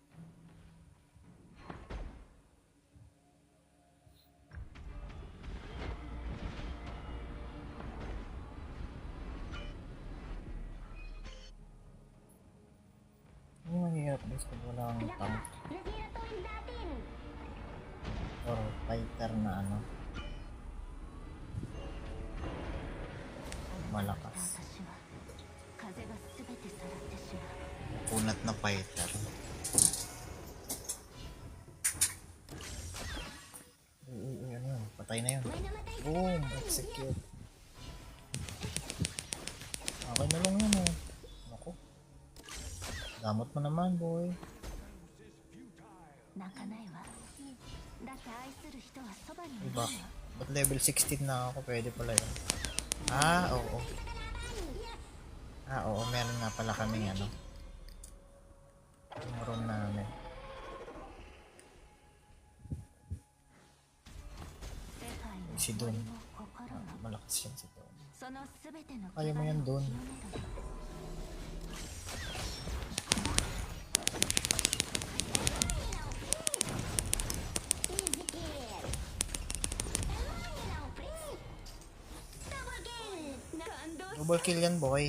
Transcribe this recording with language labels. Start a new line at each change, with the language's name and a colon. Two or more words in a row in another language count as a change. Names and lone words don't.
Filipino: Ano mahirap guys pag wala kang tank Nasira to yung datin! or fighter na malakas.
Japanese: 私は風が全てさらってしまう
Filipino: Punat na fighter. Uy, ano yun? Patay na yun. Boom! Execute. Okay na lang yun eh. Ako. Gamot mo naman, boy.
Japanese: 泣かないわだって愛する人はそばにいる
Filipino: Diba? Ba't level 16 na ako? Pwede pala yun. Ah, oo. Ah, oo. Meron nga pala kaming yung room namin.
Japanese: 世界の
Filipino: Si Dun.
Japanese: 森も心も
Filipino: Malakas yan si Tom.
Japanese: その全ての
Filipino: Kaya mo yan, Dun.
Japanese: 清めるの
English: Double kill
Filipino: yan, boy.